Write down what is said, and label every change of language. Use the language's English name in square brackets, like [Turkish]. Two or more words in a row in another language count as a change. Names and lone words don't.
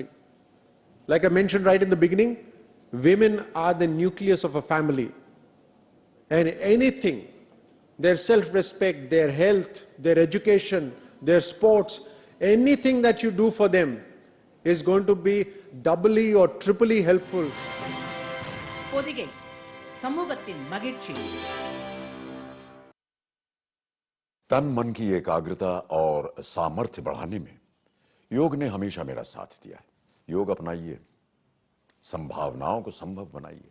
[English] Like I mentioned right in the beginning, women are the nucleus of a family. And anything, their self-respect, their health, their education, their sports, anything that you do for them is going to be doubly or triply helpful. [Tamil] பொதிகை சமூகத்தின் மகிழ்ச்சி. [Hindi] तन मन की एकाग्रता और सामर्थ्य बढ़ाने में योग ने हमेशा मेरा साथ दिया है. योग अपनाइए, संभावनाओं को संभव बनाइए.